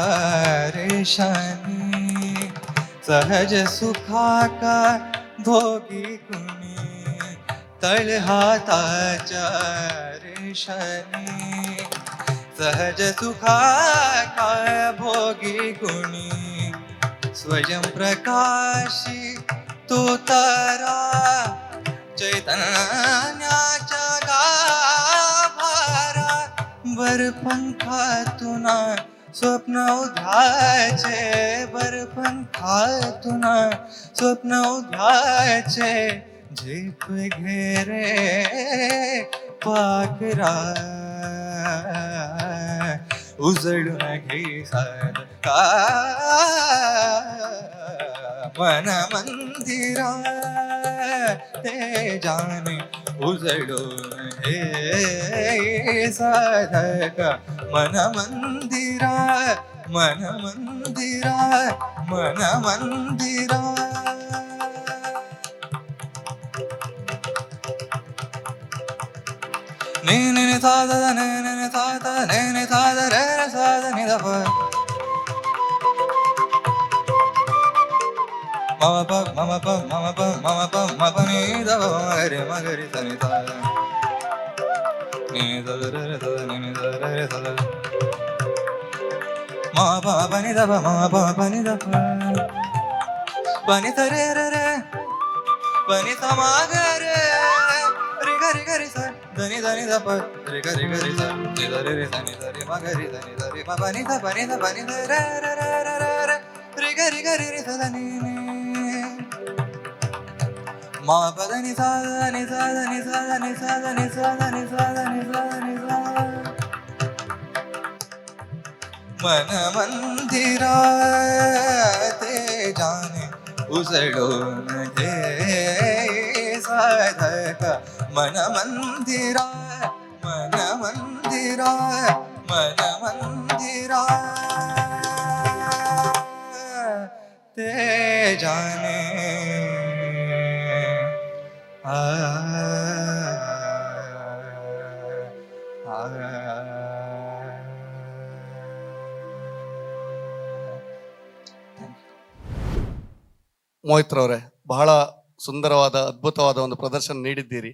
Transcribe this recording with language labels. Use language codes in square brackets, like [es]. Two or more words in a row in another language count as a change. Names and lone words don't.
[mr] रेषाने सहज सुखाका भोगी कुणी तळहाताच्या रेषाने सहज सुखाका भोगी कुणी स्वयं प्रकाशी तो तारा चैतन्याच्या गाभारा वर पंखातून स्वप्न उद्याचे वर पंखातून स्वप्न उद्याचे झेप घेरे पाखरा उजळून घे साधका मन मंदिरा ते जाने उजळून हे साधक मन मंदिरा मन मंदिरा मन मंदिरा नी साध ने साध ने साध रे साध नि द मम प मम प मम प मम प म प नि द रे म ग रि स नि सा नि द रे रे द नि द रे रे स म प प नि द प म प प नि द प नि द रे रे रे प नि स म ग रे रि ग रि ग रि स द नि द प रि ग रि ग रि स नि द रे रे स नि द रे म ग रि द नि द रे म प नि द प नि द प नि द रे रे रे रे रे रि ग रि ग रि रि स द नि मा पद नि सा नि सा नि सा नि सा नि सा नि सा नि सा नि सा मन मंदिरा ते जाने उजळून घे साधक मन मंदिरा मन मंदिरा मन मंदिरा ते जाने [kn] ಮೋಹಿತ್ರವ್ರೆ, ಬಹಳ ಸುಂದರವಾದ ಅದ್ಭುತವಾದ ಒಂದು ಪ್ರದರ್ಶನ ನೀಡಿದ್ದೀರಿ.